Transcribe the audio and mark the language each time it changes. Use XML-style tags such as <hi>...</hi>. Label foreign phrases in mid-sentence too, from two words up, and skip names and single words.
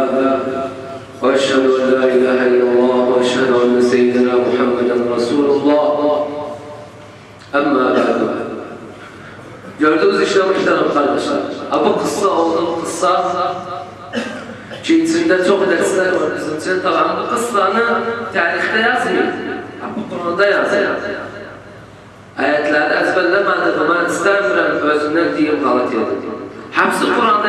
<ar>وأشهد أن لا إله إلا الله وأشهد أن سيدنا محمدا رسول الله أما بعد</ar> <tr>gördüğünüz işte muhterem kardeşler bu kıssa olduğu kıssa ki içinde çok dersler var bizim için tabi bu kıssanı tarihte yazmıyor bu Kur'an'da yazıyor ayetleri ezberlemediğimi ben istemiyorum özümden diyeyim kalıtıyordum hepsi Kur'an'da</tr>